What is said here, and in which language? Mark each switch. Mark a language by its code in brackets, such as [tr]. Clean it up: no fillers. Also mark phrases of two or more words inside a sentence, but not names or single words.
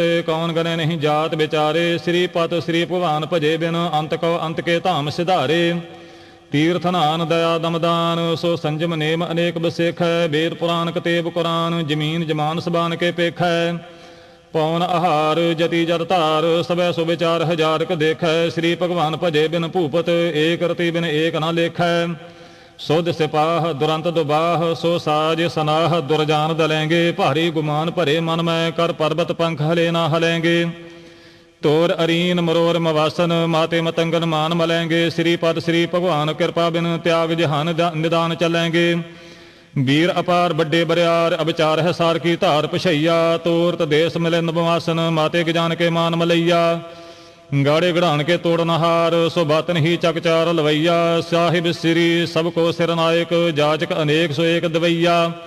[bra] कौन गने नहीं जात बेचारे श्रीपत श्री भगवान भजे बिन अंत को अंत के धाम सिधारे तीर्थ नान दया दमदान सो संजम नेम अनेक बसेख है वेद पुराण कतेब कुरान जमीन जमान सबान के पेख है पौन आहार जति जर तार सबै सो विचार हजार क देखै श्री भगवान भजे बिन भूपत एक रति बिन एक न लेखै सुध सिपाह दुरंत दुबाह सो साज सनाह दुरजान दलेंगे भारी गुमान भरे मन में कर पर्वत पंख हले ना हलेंगे तोर अरीन मरोर मवासन माते मतंगन मान मलेंगे श्रीपद श्री भगवान कृपा बिन त्याग जहान निदान चलेंगे वीर अपार बड़े बरियार अविचार है सार की धार पछैया तोरत देश मिलिंद बवासन माते गजान के मान मलैया गाड़े गढ़ान के तोड़नहार सो बातन ही चकचार लवैया साहिब श्री सबको सिरनायक जाचक अनेक सो एक दवैया